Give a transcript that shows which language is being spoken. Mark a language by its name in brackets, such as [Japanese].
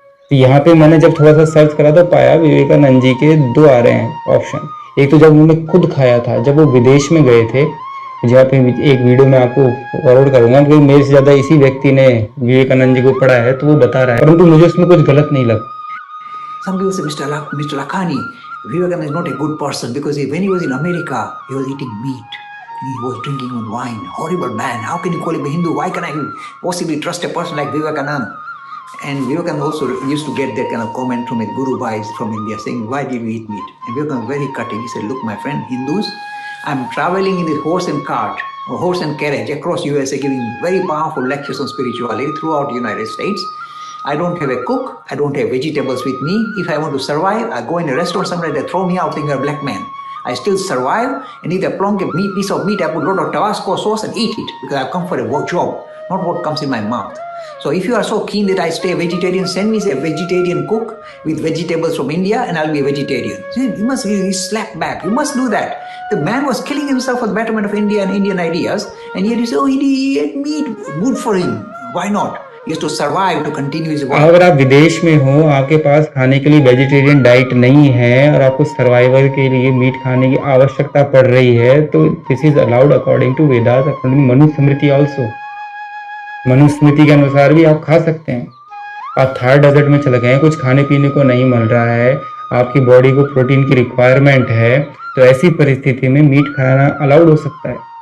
[Hindi] तो यहाँ पे मैंने जब थोड़ा सा सर्च करा तो पाया विवेकानंद जी के दो आ रहे हैं ऑप्शन। एक तो जब उन्होंने खुद खाया था, जब वो विदेश में गए थे, जहाँ पे एक वीडियो मैं आपको फॉरवर्ड करूंगा, क्योंकि मेरे से ज्यादा इसी व्यक्ति ने विवेकानंद जी को पढ़ा है, तो वो बता रहा है, परंतु मुझे उसमें कुछ गलत नहीं लगा। [English] Some people say, Mr. Lakhani, Vivekananda is not a good person because when he was in America, he was eating meat. He was drinking wine. Horrible man. How can you call him a Hindu? Why can I possibly trust a person like Vivekananda? And Vivekananda also used to get that kind of comment from his Guru Bhais from India saying, why did we eat meat? And Vivekananda was very cutting. He said, look, my friend, Hindus, I'm traveling in this horse and cart or horse and carriage across USA giving very powerful lectures on spirituality throughout the United States. I don't have a cook. I don't have vegetables with me. If I want to survive, I go in a restaurant somewhere, they throw me out thinking I'm a black man. I still survive and eat a plonk of meat, piece of meat. I put a lot of Tabasco sauce and eat it because I've come for a job, not what comes in my mouth. So if you are so keen that I stay a vegetarian, send me a vegetarian cook with vegetables from India and I'll be a vegetarian. You must really slap back. You must do that. The man was killing himself for the betterment of India and Indian ideas, and yet you say, oh, he ate meat. Good for him. Why not? He has to survive to continue his work. [Hindi] अगर आप विदेश में हो, आपके पास खाने के लिए vegetarian diet नहीं है और आपको सर्वाइवल के लिए मीट खाने की आवश्यकता पड़ रही है, तो [English] This is allowed according to Vedas, according Manusmriti also. [Hindi] Manusmriti के अनुसार भी आप खा सकते हैं। आप थार डेजर्ट में चले गए, कुछ खाने पीने को नहीं मिल रहा है, आपकी बॉडी को प्रोटीन की रिक्वायरमेंट है, तो ऐसी परिस्थिति में मीट खाना अलाउड हो सकता है।